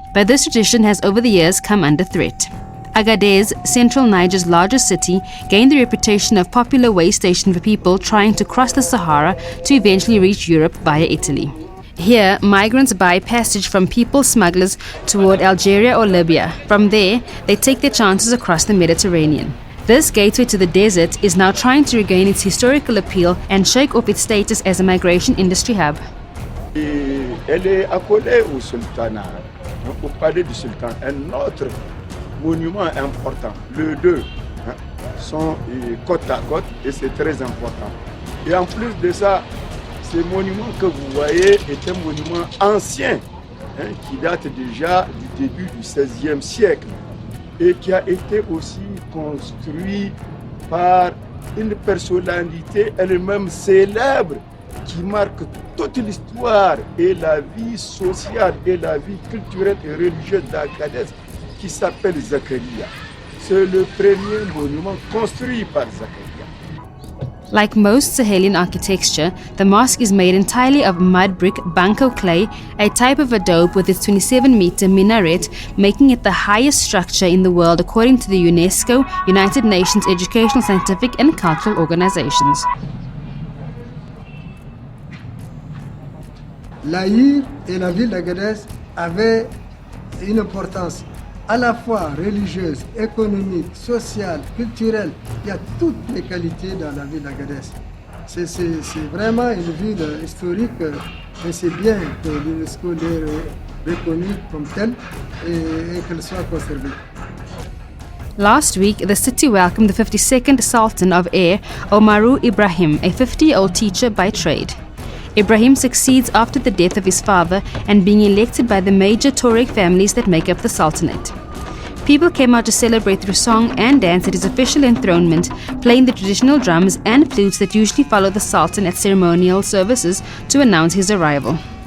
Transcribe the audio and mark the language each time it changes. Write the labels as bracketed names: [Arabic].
[English] But this tradition has over the years come under threat. Agadez, central Niger's largest city, gained the reputation of popular way station for people trying to cross the Sahara to eventually reach Europe via Italy. Here, migrants buy passage from people smugglers toward Algeria or Libya. From there, they take their chances across the Mediterranean. This gateway to the desert is now trying to regain its historical appeal and shake off its status as a migration industry hub. [French] Elle est accolée au sultanat, au palais du sultan. Un autre monument important, les deux, sont côte à côte et c'est très important. Et en plus de ça, ce monument que vous voyez est un monument ancien, qui date déjà du début du XVIe siècle et qui a été aussi construit par une personnalité elle-même célèbre qui marque toute l'histoire et la vie sociale et la vie culturelle et religieuse d'Agadez, qui s'appelle Zakaria. C'est le premier monument construit par Zakaria. [English] Like most Sahelian architecture, the mosque is made entirely of mud brick banco clay, a type of adobe with its 27-meter minaret, making it the highest structure in the world according to the UNESCO, United Nations Educational, Scientific and Cultural Organizations. [French] L'Aïr et la ville d'Agadez avaient une importance à la fois religieuse, économique, sociale, culturelle. Il y a toutes les qualités dans la ville d'Agadez. C'est vraiment une ville historique et c'est bien que l'UNESCO l'ait reconnue comme telle et qu'elle soit conservée. [English] Last week, the city welcomed the 52nd Sultan of Air, Omaru Ibrahim, a 50-year-old teacher by trade. Ibrahim succeeds after the death of his father and being elected by the major Tuareg families that make up the Sultanate. People came out to celebrate through song and dance at his official enthronement, playing the traditional drums and flutes that usually follow the Sultan at ceremonial services to announce his arrival.